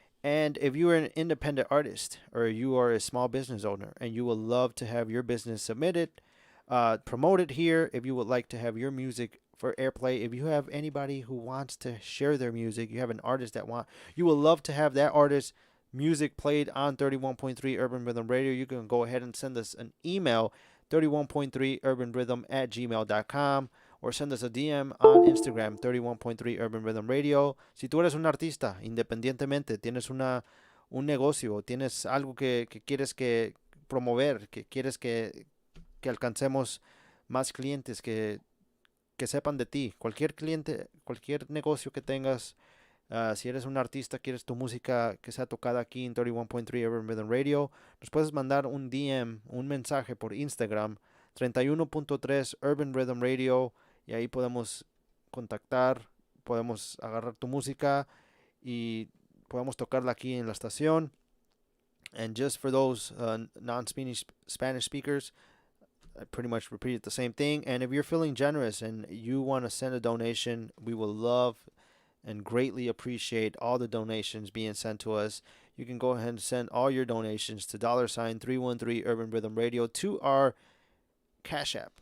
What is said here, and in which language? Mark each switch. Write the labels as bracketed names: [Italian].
[English] And if you are an independent artist or you are a small business owner and you would love to have your business submitted, promoted here, if you would like to have your music for airplay, if you have anybody who wants to share their music, you have an artist you would love to have that artist's music played on 31.3 Urban Rhythm Radio, you can go ahead and send us an email, 31.3urbanrhythm@gmail.com, or send us a DM on Instagram, 31.3 Urban Rhythm Radio. [Spanish] Si tú eres un artista, independientemente, tienes un negocio, tienes algo que quieres que promover, que quieres que alcancemos más clientes, que sepan de ti, cualquier cliente, cualquier negocio que tengas, si eres un artista, quieres tu música que sea tocada aquí en 31.3 Urban Rhythm Radio, nos puedes mandar un DM, un mensaje por Instagram, 31.3 Urban Rhythm Radio, y ahí podemos contactar, podemos agarrar tu música y podemos tocarla aquí en la estación. [English] And just for those non-Spanish speakers, I pretty much repeated the same thing. And if you're feeling generous and you want to send a donation, we will love and greatly appreciate all the donations being sent to us. You can go ahead and send all your donations to $313 Urban Rhythm Radio to our Cash App.